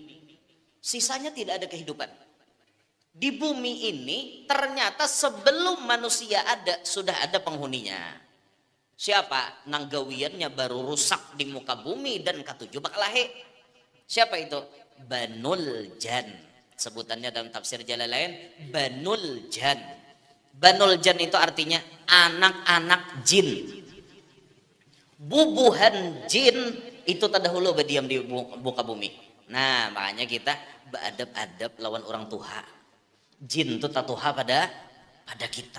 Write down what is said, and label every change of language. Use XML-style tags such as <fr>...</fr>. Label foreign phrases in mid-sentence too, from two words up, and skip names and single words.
<id>Sisanya tidak ada kehidupan. Di bumi ini ternyata sebelum manusia ada sudah ada penghuninya. Siapa?</id> <bjn>Nang gawiannya baru rusak di muka bumi dan ketujuh bakal lahir.</bjn> <id>Siapa itu?</id> <ar>بنو الجان.</ar> <id>Sebutannya dalam tafsir Jalalain</id> <ar>بنو الجان. بنو الجان</ar> <id>itu artinya anak-anak jin.</id> <bjn>Bubuhan jin itu terdahulu berdiam di muka bumi.</bjn> <id>Nah makanya kita beradab-adab lawan orang tua.</id> <bjn>Jin itu tatuha pada kita.</bjn>